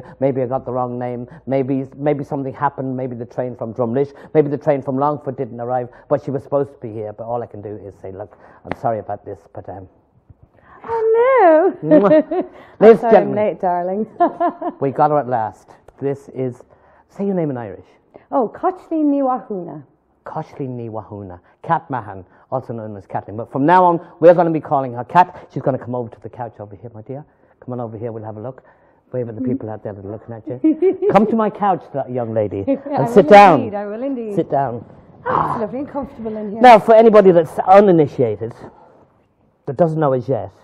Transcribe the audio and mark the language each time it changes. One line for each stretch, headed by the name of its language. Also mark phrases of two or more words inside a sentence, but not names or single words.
English: Maybe I got the wrong name. Maybe something happened. Maybe the train from Drumlish, maybe the train from Longford didn't arrive, but she was supposed to be here. But all I can do is say, look, I'm sorry about this, but hello. Ladies and I'm gentlemen, late, darling. we got her at last. This is, say your name in Irish. Oh, Cáitlín ní Mhathúna. Cáitlín ní Mhathúna. Kat Mahon, also known as Cáitlín. But from now on, we're going to be calling her Kat. She's going to come over to the couch over here, my dear. Come on over here, we'll have a look. Wave at the people out there that are looking at you. Come to my couch, that young lady, and sit down. Indeed, I will indeed. Sit down. Oh, it's lovely and comfortable in here. Now, for anybody that's uninitiated, that doesn't know us yet,